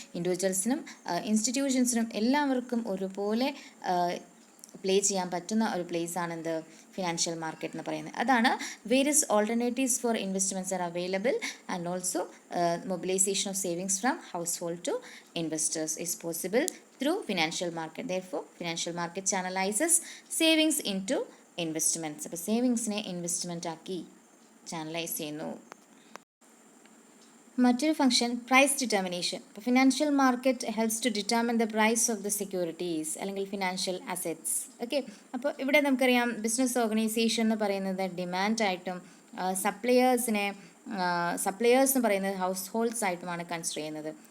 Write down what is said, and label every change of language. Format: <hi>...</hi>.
<ml>ഇൻഡിവിജ്വൽസിനും ഇൻസ്റ്റിറ്റ്യൂഷൻസിനും എല്ലാവർക്കും ഒരുപോലെ പ്ലേ ചെയ്യാൻ പറ്റുന്ന ഒരു പ്ലേസ് ആണ് എന്ത്?</ml> <en>financial market</en> <ml>എന്ന് പറയുന്നത്. അതാണ്</ml> <en>Various alternatives for investments are available and also mobilisation of savings from household to investors is possible through financial market. Therefore, financial market channelizes savings into investments.</en> <ml>അപ്പോൾ സേവിങ്സിനെ investment ആക്കി channelise ചെയ്യുന്നു.</ml> <en>മറ്റൊരു function price determination. ഇപ്പോൾ financial market helps to determine the price of the securities അല്ലെങ്കിൽ financial assets.</en> <ml>Okay, അപ്പോൾ ഇവിടെ നമുക്കറിയാം business organisation എന്ന് പറയുന്നത് ഡിമാൻഡായിട്ടും സപ്ലയേഴ്സ് എന്ന് പറയുന്നത് ഹൗസ് ഹോൾഡ്സ് ആയിട്ടുമാണ് കൺസിഡർ ചെയ്യുന്നത്.</ml>